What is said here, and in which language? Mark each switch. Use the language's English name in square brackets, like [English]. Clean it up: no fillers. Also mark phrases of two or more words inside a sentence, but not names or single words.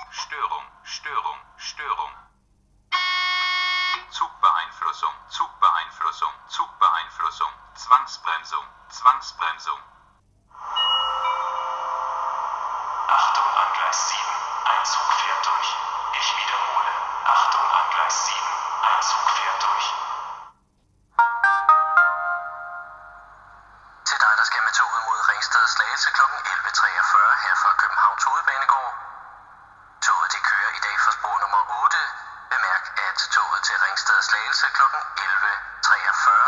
[German] Störung, Störung, Störung. Zugbeeinflussung, Zugbeeinflussung, Zugbeeinflussung, Zwangsbremsung, Zwangsbremsung. Achtung an Gleis 7, ein Zug fährt durch. Ich wiederhole. Achtung an Gleis 7, ein Zug fährt durch. [Danish] Til dig, der skal med toget mod Ringsted Slagelse kl. 11.43 her fra Københavns Hovedbanegård. Toget de kører i dag fra spor nummer 8. Bemærk, at toget til Ringsted Slagelse kl. 11.43.